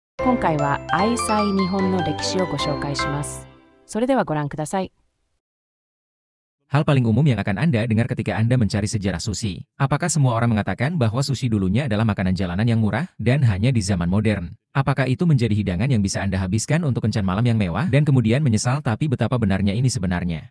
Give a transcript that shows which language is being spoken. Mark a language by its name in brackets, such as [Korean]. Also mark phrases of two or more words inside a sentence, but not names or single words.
[Japanese] 今回は愛妻日本の歴史をご紹介します。それではご覧ください。 [Indonesian] Hal paling umum yang akan Anda dengar ketika Anda mencari sejarah sushi. Apakah semua orang mengatakan bahwa sushi dulunya adalah makanan jalanan yang murah dan hanya di zaman modern? Apakah itu menjadi hidangan yang bisa Anda habiskan untuk kencan malam yang mewah dan kemudian menyesal, tapi betapa benarnya ini sebenarnya?